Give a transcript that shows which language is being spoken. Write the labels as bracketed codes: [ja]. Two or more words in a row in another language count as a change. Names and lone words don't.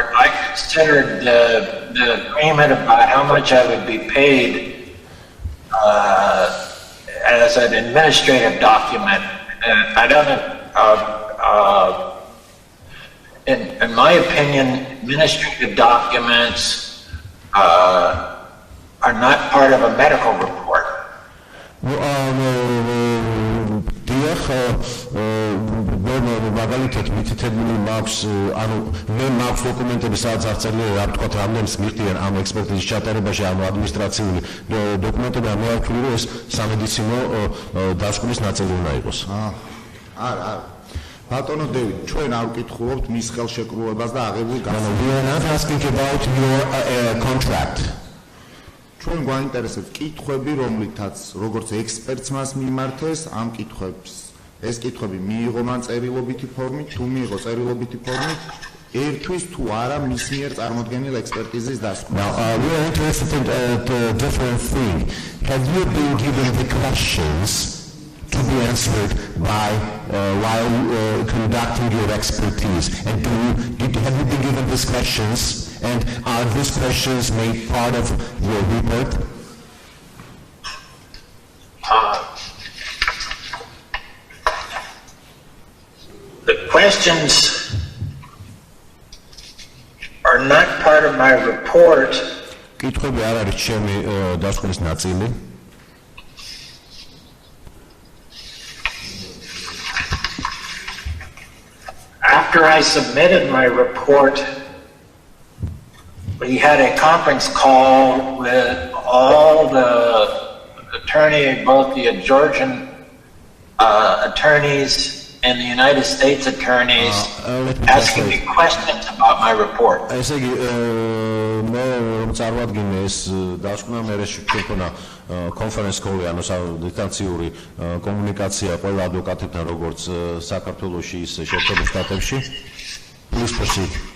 [en] I considered the agreement about how much I would be paid as an administrative document. I don't in my opinion, administrative documents are not part of a medical report. [ka] მაგალითად მითითებული მაქვს, ანუ მე მაქვს დოკუმენტები, სადაც აღწერილია რა ვთქვათ, რამდენს მიხდიან ამ ექსპერტიზის ჩატარებაში, ანუ ადმინისტრაციული დოკუმენტები, მე ვთვლი, რომ ეს სამედიცინო დასკვნის ნაწილი უნდა იყოს. არა. ბატონო დევიდ, ჩვენ არ ვკითხულობთ მის ხელშეკრულებას და აღებულ [en] We are not asking about your contract. [ka] ჩვენ გვაინტერესებს კითხვები, რომლითაც როგორც ექსპერტს მას მიმართეს, ამ კითხვებს ეს კითხვები მიიღო მან წერილობითი ფორმით, თუ მიიღო წერილობითი ფორმით, ერთვის თუ არა მის მიერ წარმოდგენილ ექსპერტიზის დასკვნა. [en] Now, we are interested in a different thing. Have you been given the questions to be answered by while conducting your expertise? And have you been given these questions? And are these questions made part of your report? The questions are not part of my report. [ka] კითხვები არ არის ჩემი დასკვნის ნაწილი. [en] After I submitted my report, we had a conference call with all the both the Georgian attorneys and the United States attorneys asking me questions about my report. [ka] ესე იგი მე რომ წარვადგინე ეს დასკვნა, მე შექონა [en] conference call, [ka] ანუ დისტანციური კომუნიკაცია ყველა ადვოკატებთან, როგორც საქართველოში, ისე შეერთებულ შტატებში. [en] Please proceed.